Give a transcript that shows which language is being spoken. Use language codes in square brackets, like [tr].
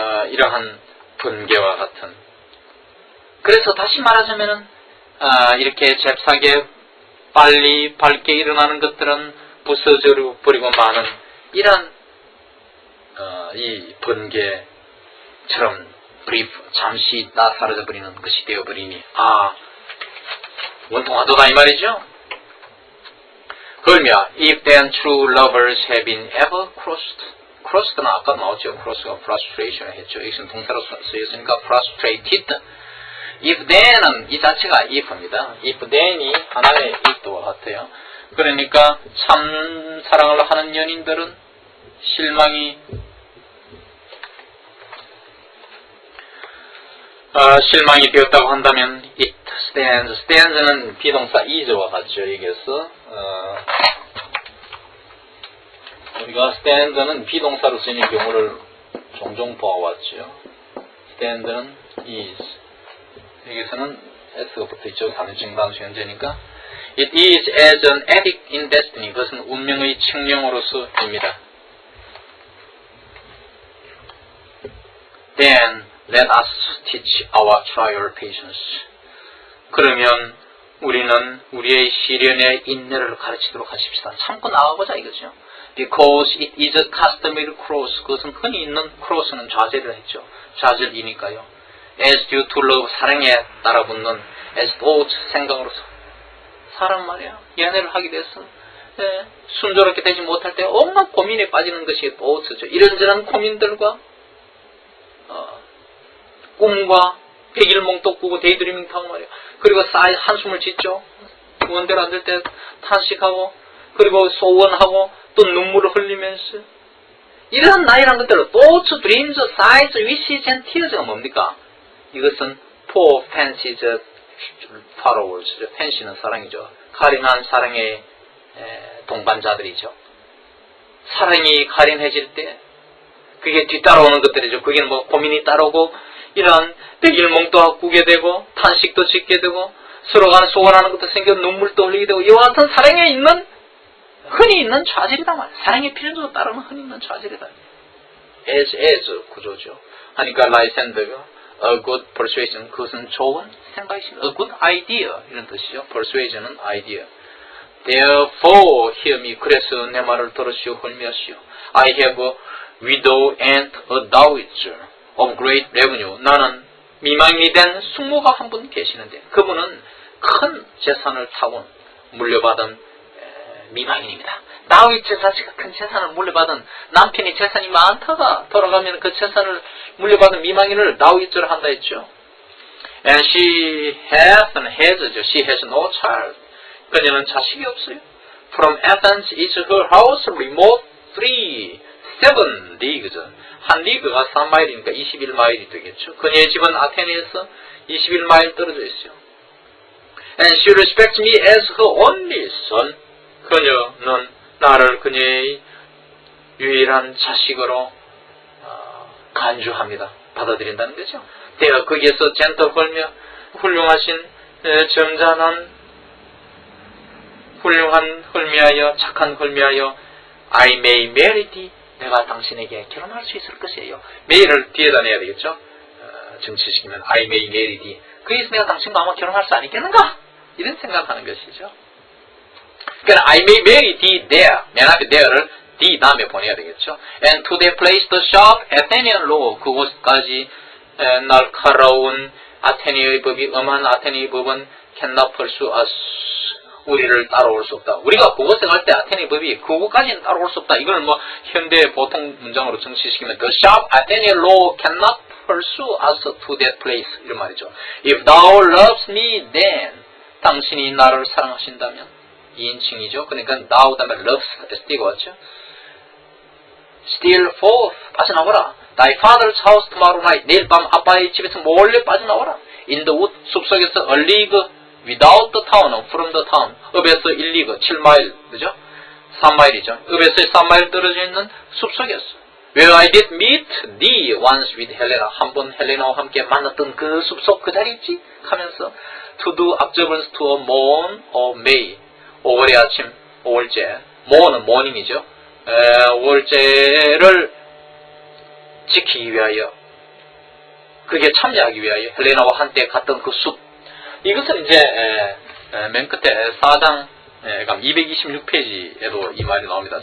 [ko] 이러한 번개와 같은. 그래서 다시 말하자면은 이렇게 잽싸게 빨리 밝게 일어나는 것들은 부서져 버리고 마는 이런 이 번개처럼 잠시 있다 사라져 버리는 것이 되어버리니 원통하도다 이 말이죠. 그러면 [en] if then true lovers have been ever crossed는 [ko] 아까 나왔죠. cross가 frustration 했죠. 이것은 동사로 쓰였으니까 frustrated. if then은 이 자체가 if입니다. if then이 하나의 if와 같아요. 그러니까 참 사랑을 하는 연인들은 실망이 되었다고 한다면 [en] it stands [ko] 는 비동사 is와 같죠. 여기에서 우리가 stand는 비동사로 쓰이는 경우를 종종 보아왔죠. stand는 is 여기서는 s가 붙어있죠. 단위적 단수 현재니까 [en] it is as an edict in destiny. [ko] 그것은 운명의 칙령으로서입니다. [en] Then let us teach our trial patience. [ko] 그러면 우리는 우리의 시련의 인내를 가르치도록 하십시다. 참고 나가보자 이거죠. [en] Because it is a customary cross. [ko] 그것은 흔히 있는 cross는 좌절을 했죠. 좌절이니까요. [en] As due to love, [ko] 사랑에 따라붙는 [en] as thought, [ko] 생각으로서. 사람 말이야. 연애를 하게 돼서 순조롭게 되지 못할 때 온갖 고민에 빠지는 것이 thought죠. 이런저런 고민들과 꿈과 백일몽도 꾸고 데이드리밍 타고 말이야. 그리고 한숨을 짓죠. 원대로 안 될 때 탄식하고 그리고 소원하고 또 눈물을 흘리면서 이런 나이란 것들을 [en] thoughts, dreams, sighs, wishes and tears [ko] 가 뭡니까? 이것은 [en] for fancies followers. [ko] fancy는 사랑이죠. 가련한 사랑의 동반자들이죠. 사랑이 가련해질 때 그게 뒤따라오는 것들이죠. 그게 뭐 고민이 따라오고 이런 백일몽도 꾸게 되고 탄식도 짓게 되고 서로 간에 소원하는 것도 생겨 눈물도 흘리게 되고 이와 같은 사랑에 있는 흔히 있는 좌절이다 말이야. 사랑의 필요도 따르는 흔히 있는 좌절이다. as 구조죠. 하니까 라이센더가 [en] a good persuasion [ko] 그것은 좋은 생각이십니다. [en] a good idea [ko] 이런 뜻이죠. [en] persuasion은 idea. Therefore hear me. [ko] 그래서 내 말을 들으시오 헐미하시오. [en] I have a widow and a dowager of great revenue. [ko] 나는 미망이 된 숙모가 한 분 계시는데 그분은 큰 재산을 타고 물려받은 미망인입니다. 다윗 자식이 큰 재산을 물려받은 남편이 재산이 많다가 돌아가면 그 재산을 물려받은 미망인을 다윗을 한다 했죠. [en] And she has no child. [ko] 그녀는 자식이 없어요. [en] From Athens is her house remote 7 leagues. [ko] 한 리그가 3마일이니까 21마일이 되겠죠. 그녀의 집은 아테네에서 21마일 떨어져 있어요. [en] And she respects me as her only son. [ko] 그녀는 나를 그녀의 유일한 자식으로 간주합니다. 받아들인다는 거죠. 내가 거기에서 젠틀 헐며 훌륭하신 점잖은 훌륭한 헐미하여 착한 헐미하여 [en] I may marry thee. [ko] 내가 당신에게 결혼할 수 있을 것이에요. may를 뒤에다 내야 되겠죠. 정치시키면 [en] I may marry thee. [ko] 그래서 내가 당신과 아마 결혼할 수 아니겠는가? 이런 생각하는 것이죠. 그러니까 [en] I may marry thee there. [ko] 맨 앞에 there를 D 다음에 보내야 되겠죠. [en] And to the place the sharp Athenian law. [ko] 그곳까지 날카로운 아테네의 법이 엄한 아테네의 법은 [en] cannot pursue us. [ko] 우리를 따라올 수 없다. 우리가 그곳에 갈 때 아테네 법이 그곳까지는 따라올 수 없다. 이걸 뭐 현대 보통 문장으로 정치시키면 [en] the sharp Athenian law cannot pursue us to that place. [ko] 이런 말이죠. [en] If thou loves me, then [ko] 당신이 나를 사랑하신다면 2인칭이죠. 그러니까 thou 다음에 loves S가 왔죠. [en] Steal forth [ko] 빠져나와라. [en] Thy father's house tomorrow night. [ko] 내일 밤 아빠의 집에서 몰래 빠져나와라. [en] In the wood [ko] 숲속에서 [en] a league without the town, from the town. [ko] 읍에서 1리그 7마일, 그죠? 3마일이죠. 읍에서 3마일 떨어져 있는 숲속이었어. [en] Where I did meet thee once with Helena. [ko] 한 번 헬레나와 함께 만났던 그 숲속 그 자리 있지? 하면서 [en] to do observance to a moon of May. [ko] 5월의 아침, 5월째. moon은 morning이죠. 5월째를 지키기 위하여, 그게 참여하기 위하여 헬레나와 한때 갔던 그 숲. 이것은 이제 맨 끝에 4장 226페이지에도 이 말이 나옵니다.